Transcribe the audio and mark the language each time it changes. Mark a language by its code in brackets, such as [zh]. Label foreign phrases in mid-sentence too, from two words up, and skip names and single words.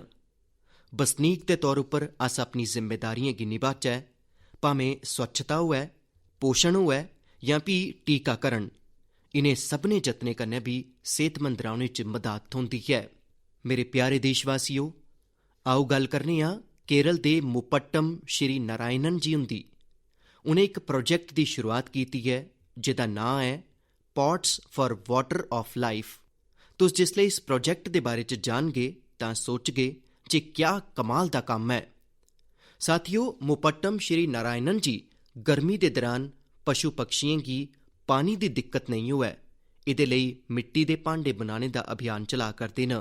[doi] बसनीक दे तौर उप्पर अस अपनी जिम्मेदारियें गी निभाचै, भामें स्वच्छता होऐ, पोषण होऐ जां फ्ही टीकाकरण। इनें सभनें जतनें कन्नै भी सेहतमंद रौह्ने च मदाद थ्होंदी है। मेरे प्यारे देशवासियो, आओ गल्ल करने आं केरल दे मुपट्टम श्री नारायणन जी हुंदी। उ'नें इक प्रोजेक्ट दी शुरुआत कीती है जेह्दा नांऽ है पॉट्स फॉर वाटर ऑफ लाइफ। तुस जिसले इस प्रोजेक्ट दे बारे च जानगे तां सोचगे जे क्या कमाल दा कम्म है। साथियो, मुपट्टम श्री नारायणन जी गर्मी दे दौरान पशु पक्षियें गी पानी दी दिक्कत नहीं होऐ, इहदे लेई मिट्टी दे भांडे बनाने दा अभियान चला करदे न।